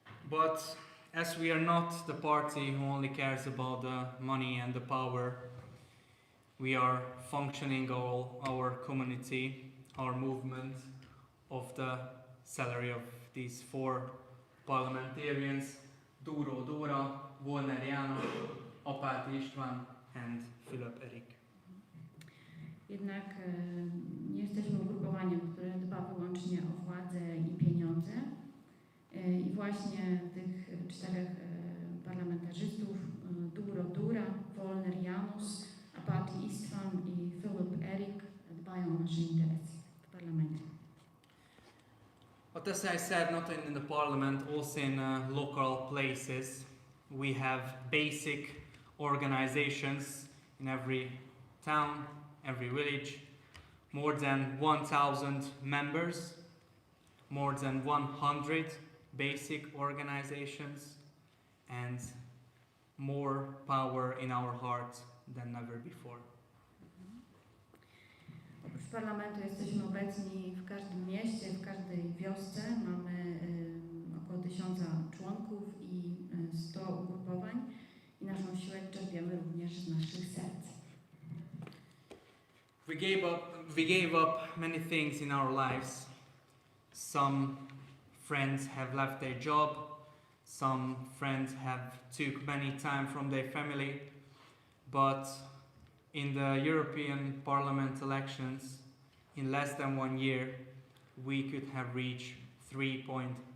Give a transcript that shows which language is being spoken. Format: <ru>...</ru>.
<en>But as we are not the party who only cares about the money and the power, we are functioning our community, our movement of the salary of these 4 parliamentarians, Dóra, Volner János, Apáti István and Philip Erik.</en> <pl>Jednak nie jesteśmy ugrupowaniem, które dba wyłącznie o władzę i pieniądze. I właśnie tych 4 parlamentarzystów, Dóra, Volner János, Apáti István i Philip Erik, dbają o nasze interesy w parlamencie.</pl> <en>But as I said, not only in the parliament, also in local places, we have basic organizations in every town, every village, more than 1,000 members, more than 100 basic organizations, and more power in our hearts than ever before.</en> <pl>Oprócz parlamentu jesteśmy obecni w każdym mieście, w każdej wiosce. Mamy około 1000 członków i 100 ugrupowań i naszą siłę czerpiemy również z naszych serc.</pl> <en>We gave up many things in our lives. Some friends have left their job, some friends have took many time from their family, but in the European Parliament elections, in less than 1 year, we could have reached 3.3%.</en>